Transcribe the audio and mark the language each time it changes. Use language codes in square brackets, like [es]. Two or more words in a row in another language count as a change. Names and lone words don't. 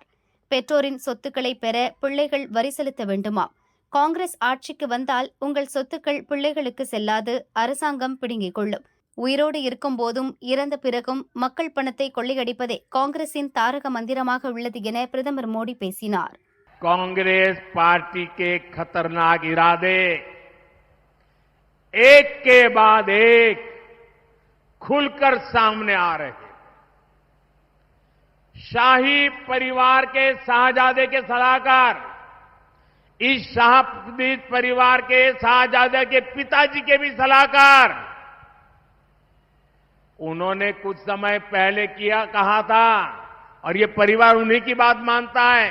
[ta] பெற்றோரின் சொத்துக்களை பெற பிள்ளைகள் வரி செலுத்த வேண்டுமாம். காங்கிரஸ் ஆட்சிக்கு வந்தால் உங்கள் சொத்துக்கள் பிள்ளைகளுக்கு செல்லாது, அரசாங்கம் பிடுங்கிக் கொள்ளும். உயிரோடு இருக்கும் போதும் இறந்த பிறகும் மக்கள் பணத்தை கொள்ளையடிப்பதே காங்கிரசின் தாரக மந்திரமாக உள்ளது என பிரதமர் மோடி பேசினார். [hi] कांग्रेस पार्टी के खतरनाक इरादे एक के बाद एक खुलकर सामने आ रहे हैं. शाही परिवार के शाहजादे के सलाहकार, इस शाही परिवार के शाहजादे के पिताजी के भी सलाहकार, उन्होंने कुछ समय पहले कहा था, और ये परिवार उन्हीं की बात मानता है.